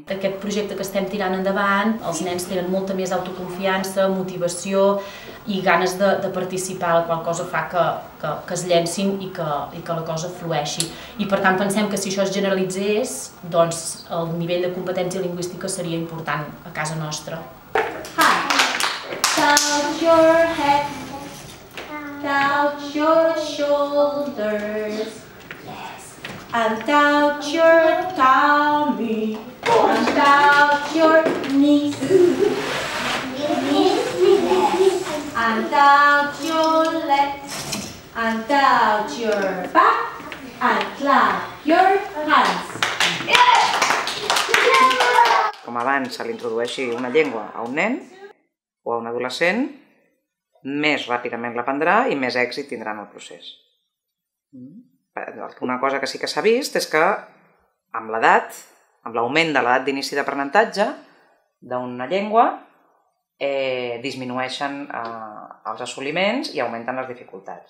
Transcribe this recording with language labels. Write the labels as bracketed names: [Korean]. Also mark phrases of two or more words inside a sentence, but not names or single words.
[Catalan] Aquest projecte que estem tirant endavant, els nens tenen molta més autoconfiança, motivació i ganes de participar, la qual cosa fa que es llencin i que la cosa flueixi. I per tant pensem que si això es generalitzés, doncs el nivell de competència lingüística seria important a casa nostra. [English] Touch your head, touch your shoulders, and touch your tummy, and touch your knees, and touch your legs, and touch your back, and clap your hands. [Catalan] Com abans se li introdueixi una llengua a un nen o a un adolescent, més ràpidament l'aprendrà i més èxit tindrà en el procés. Una cosa que sí que s'ha vist és que amb l'edat, amb l'augment de l'edat d'inici d'aprenentatge d'una llengua, disminueixen els assoliments i augmenten les dificultats.